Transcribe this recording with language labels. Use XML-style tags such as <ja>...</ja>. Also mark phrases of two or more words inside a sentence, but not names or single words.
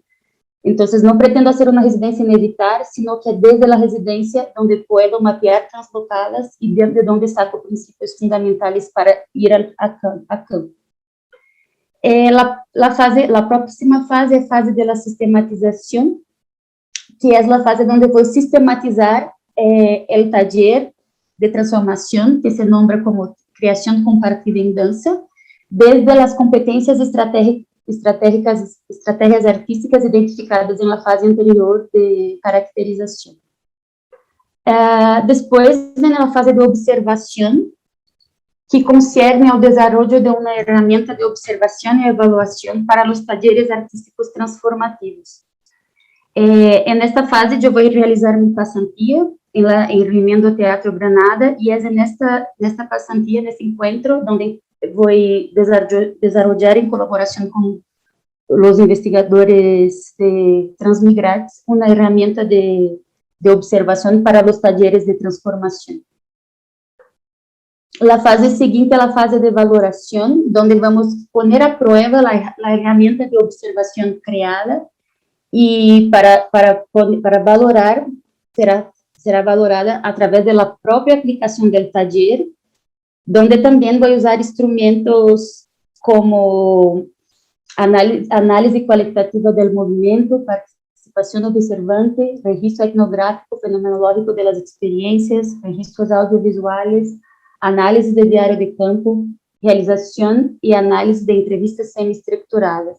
<pt>Então, não pretendo fazer uma residência militar,</pt> <es>sino que</es> <pt>é desde a residência onde posso mapear Translocadas e desde onde saco princípios fundamentais para ir a campo. A próxima fase é a fase da sistematização, que é a fase onde vou sistematizar</pt> <es>el taller de transformación, que se nombra como creación compartida en danza, desde las competencias estrategias artísticas identificadas en la fase anterior de caracterización. Después viene la fase de observación, que concierne al desarrollo de una herramienta de observación y evaluación para los talleres artísticos transformativos. En esta fase</es> <pt>eu vou realizar minha pasantía em Rimiendo Teatro Granada, e é nesta pasantía, nesse encontro, onde vou desarrollar em colaboração com os investigadores de Transmigrantes uma herramienta de observação para os talleres de transformação. A fase seguinte é a fase de valoração, onde vamos</pt> <es>poner a prueba a</es> <pt>herramienta de observação criada, e para valorar, será valorada através da própria aplicação do taller, onde também vou usar instrumentos como análise qualitativa do movimento, participação observante, registro etnográfico fenomenológico das experiências, registros audiovisuais, análise de diário de campo, realização e análise de entrevistas semi-estruturadas.</pt>